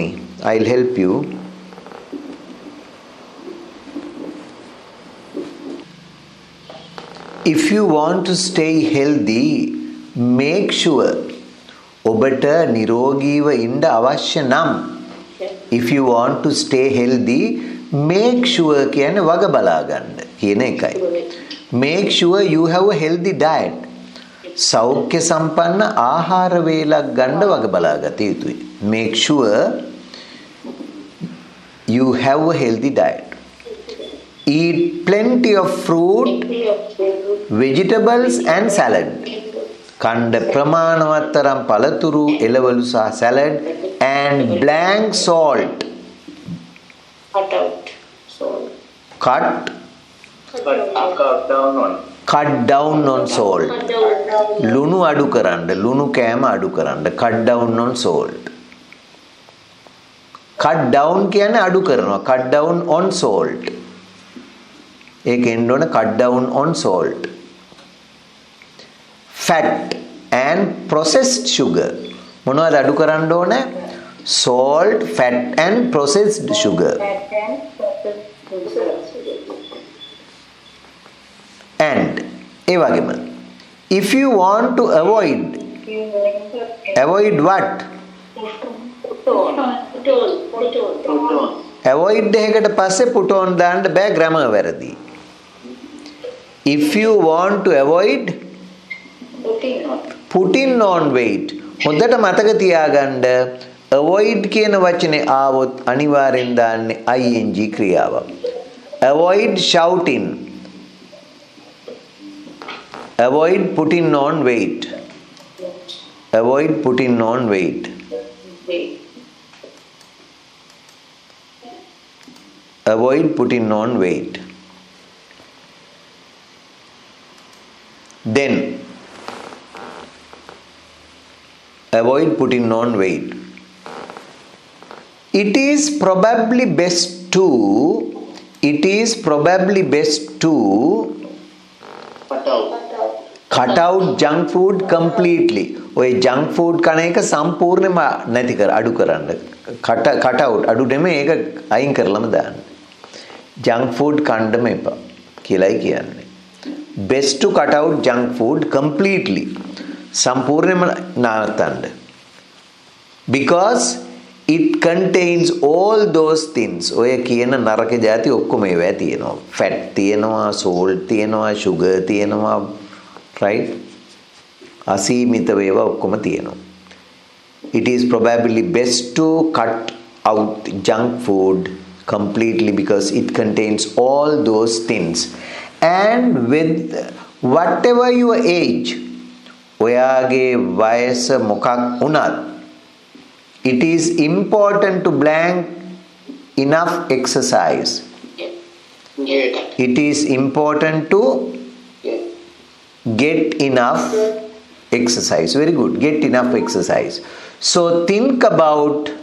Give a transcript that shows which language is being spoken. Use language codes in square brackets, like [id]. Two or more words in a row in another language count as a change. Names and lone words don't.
[en] I'll help you. If you want to stay healthy, make sure [si] ඔබට නිරෝගීව ඉන්න අවශ්‍ය නම් [en] if you want to stay healthy, make sure [si] කියන්නේ වග බලා ගන්න කියන එකයි. [en] Make sure you have a healthy diet. [si] සෞඛ්‍ය සම්පන්න ආහාර වේලක් ගන්න වග බලාගත යුතුයි. [en] Make sure you have a healthy diet. Eat plenty of fruit, vegetables and salad. [si] කණ්ඩ ප්‍රමාණවත් තරම් පළතුරු, එළවලු සහ [en] salad and blank salt. Cut out. Salt. Cut down on salt. [si] ලුණු අඩු කරන්න. ලුණු කෑම අඩු කරන්න. [en] Cut down on salt. Cut down [si] කියන්නේ අඩු කරනවා. [en] Cut down on salt. [si] ඒක එන්න ඕන [en] cut down on salt. Fat and processed sugar. [si] මොනවද අඩු කරන්න ඕන? [en] Salt, fat and processed sugar. And [si] ඒ වගේම [en] if you want to avoid what? [si] Avoid එකකට පස්සේ [en] put on [si] දාන්න බෑ grammar වැරදි. [en] If you want to avoid putting on weight. [si] හොඳට මතක තියාගන්න avoid කියන වචනේ ආවොත් අනිවාර්යෙන් දාන්නේ ing ක්‍රියාවක්. [en] Avoid shouting. Avoid putting on weight. Avoid putting on weight. Avoid putting on weight. Then avoid putting on weight. It is probably best to cut out junk food completely. [si] ඔය [en] junk food [si] කන එක සම්පූර්ණයෙන්ම නැති කර අඩු කරන්න. [en] cut out [si] අඩු නෙමෙයි ඒක අයින් කරලම දාන්න. [en] junk food [si] කන්නම එපා කියලායි කියන්නේ. [en] Best to cut out junk food completely. [si] සම්පූර්ණයෙන්ම නවත්තන්න. [en] Because it contains all those things. [si] ඔය කියන නරක જાති ඔක්කොම ඒවා තියෙනවා. fat තියෙනවා, salt තියෙනවා, sugar තියෙනවා, right? අසීමිත වේවා ඔක්කොම තියෙනවා. [en] It is probably best to cut out junk food completely because it contains all those things. And with whatever your age, [si] ඔයාගේ වයස මොකක් වුණත්, [en] it is important to blank enough exercise. It is important to get enough exercise. Very good. Get enough exercise. So think about